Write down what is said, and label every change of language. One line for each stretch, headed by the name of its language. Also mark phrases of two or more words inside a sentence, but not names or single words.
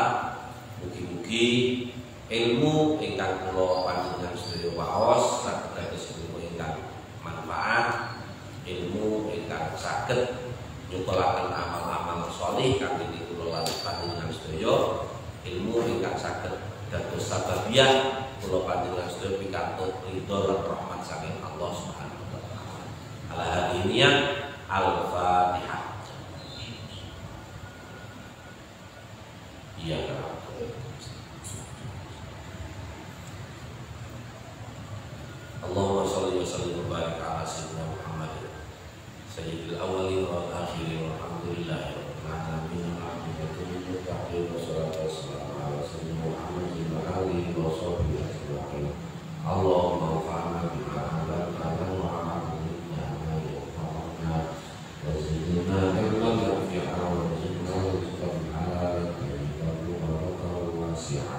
Javanese: Mugi-mugi ilmu ingkang kula panjenengan sedaya waos saged dados ilmu ingkang manfaat, ilmu ingkang saged nyukulaken amal-amal sholih kanthi kula lan panjenengan sedaya, ilmu ingkang saged dados sababiyah kula panjenengan sedaya pikantuk ridho lan rahmat saking Allah Subhanahu ala hadiniyah.
Arabic: Al-Fatihah. Iya. اللهم صل وسلم وبارك على سيدنا محمد سيد الأولين والآخرين والحمد لله رب العالمين. اللهم فعلنا بما علمتنا وعلمنا ما ينفعنا وزدنا علما نافعا وزدنا رزقا حلالا طيبا ورزقا واسعا.